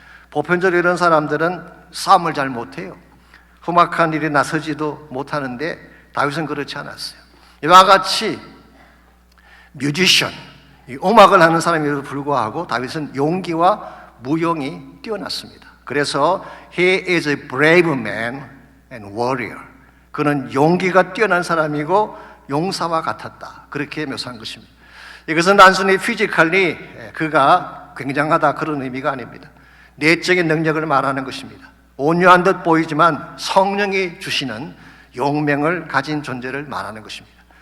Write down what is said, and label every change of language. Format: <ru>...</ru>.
<ko>보편적으로 이런 사람들은 싸움을 잘 못해요. 험악한 일에 나서지도 못하는데 다윗은 그렇지 않았어요. 이와 같이 뮤지션, 음악을 하는 사람에도 불구하고 다윗은 용기와 무용이 뛰어났습니다. 그래서</ko> <en>he is a brave man and warrior.</en> <ko>그는 용기가 뛰어난 사람이고 용사와 같았다, 그렇게 묘사한 것입니다. 이것은 단순히 피지컬리 그가 굉장하다 그런 의미가 아닙니다. 내적인 능력을 말하는 것입니다. 온유한 듯 보이지만 성령이 주시는 용맹을 가진 존재를 말하는 것입니다.</ko>